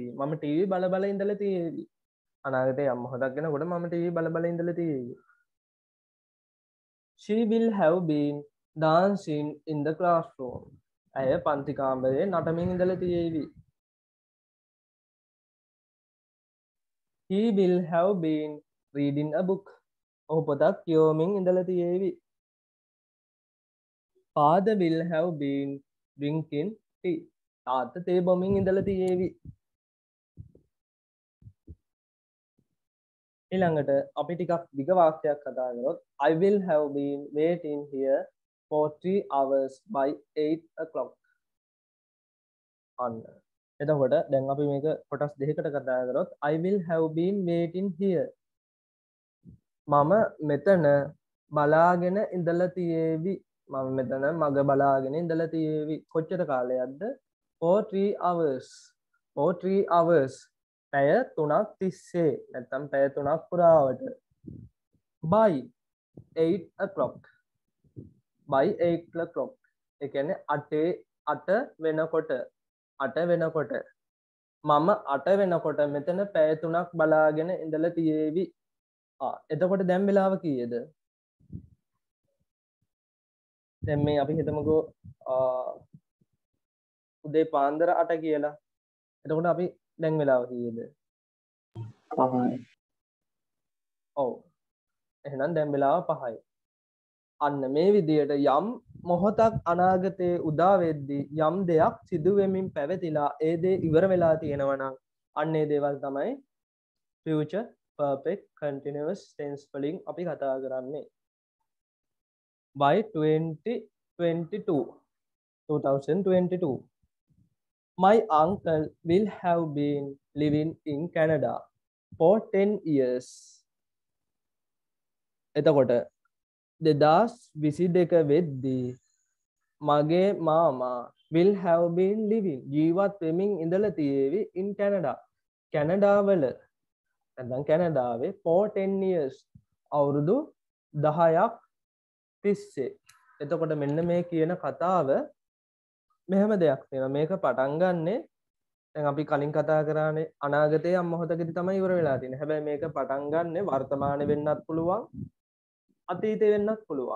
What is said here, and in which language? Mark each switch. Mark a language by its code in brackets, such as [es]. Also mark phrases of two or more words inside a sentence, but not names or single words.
[si] මම TV බල බල ඉඳලා තියෙවි. අනාගතේ යම් මොහොතක් වෙනකොට මම TV බල බල ඉඳලා තියෙවි. [en] She will have been dancing in the classroom. [si] ඇය පන්ති කාමරේ නටමින් ඉඳලා තියෙවි. [en] He will have been reading a book. [si] ඔහු පොතක් කියවමින් ඉඳලා තියෙවි. [en] Father will have been drinking tea. [si] තාත්තා තේ බොමින් ඉඳලා තියෙවි. ඊළඟට අපි ටිකක් දිග වාක්‍යයක් කතා කරොත් [en] I will have been waiting here for 3 hours by 8 o'clock. [si] අන්න. එතකොට දැන් අපි මේක කොටස් දෙකකට කතා කරොත් [en] I will have been waiting here. [si] මම මෙතන බලාගෙන ඉඳලා තියේවි. මම මෙතන මග බලාගෙන ඉඳලා තියේවි. කොච්චර කාලයක්ද? [en] for 3 hours. for 3 hours. [si] පැය 3ක් තිස්සේ. නැත්නම් පැය 3ක් පුරාවට. [en] by 8 o'clock. by 8 o'clock. [si] ඒ කියන්නේ 8 වෙනකොට 8 වෙනකොට මම 8 වෙනකොට මෙතන පැය 3ක් බලාගෙන ඉඳලා තියේවි. එතකොට දැන් වෙලාව කීයද? දැන් මේ අපි හිතමුකෝ උදේ පාන්දර 8 කියලා. එතකොට අපි දැන් වෙලාව කීයද? 5යි. ඔව්. එහෙනම් දැන් වෙලාව 5යි. අන්න මේ විදියට යම් මොහොතක් අනාගතයේ උදා වෙද්දී යම් දෙයක් සිදු වෙමින් පැවතිලා ඒ දේ ඉවර වෙලා තියෙනවා නම් අන්න ඒ දේවල් තමයි [en] future perfect continuous tense [si] වලින් අපි කතා කරන්නේ. [en] by 2022 my uncle will have been living in Canada for 10 years. [si] එතකොට 2022 වෙද්දී මගේ මාමා [en] will have been living [si] ජීවත් වෙමින් ඉඳලා තියේවි [en] in Canada. [si] කැනඩාවල නැත්නම් කැනඩාවේ [en] for 10 years [si] අවුරුදු 10ක් තිස්සේ. එතකොට මෙන්න මේ කියන කතාව මෙහෙම දෙයක් තියෙනවා. මේක පටන් ගන්නෙ දැන් අපි කලින් කතා කරානේ අනාගතයේ යම් මොහොතකදී තමයි ඉවර වෙලා තියෙන්නේ. හැබැයි මේක පටන් ගන්නෙ වර්තමානයේ වෙන්නත් පුළුවන් අතීතේ වෙන්නත් පුළුවන්.